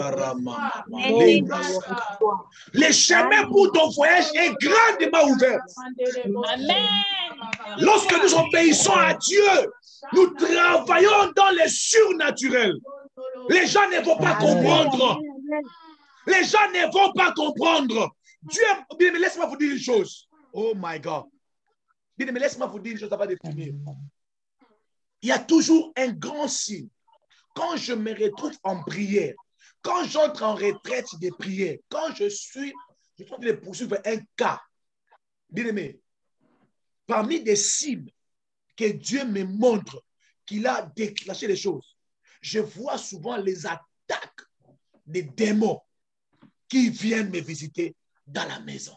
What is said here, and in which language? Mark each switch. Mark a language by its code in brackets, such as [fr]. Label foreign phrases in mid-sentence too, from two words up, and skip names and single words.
[fr] Le chemin pour ton voyage est grandement ouvert. Amen. Lorsque nous obéissons à Dieu, nous travaillons dans le surnaturel. Les gens ne vont pas comprendre. Les gens ne vont pas comprendre. Dieu, bien, mais laisse-moi vous dire une chose. [en] Oh my God. [fr] Bien, mais laisse-moi vous dire une chose avant de finir. Il y a toujours un grand signe. Quand je me retrouve en prière, quand j'entre en retraite de prière, quand je suis en train de poursuivre un cas, bien aimé, parmi des signes que Dieu me montre qu'il a déclenché les choses, je vois souvent les attaques des démons qui viennent me visiter dans la maison.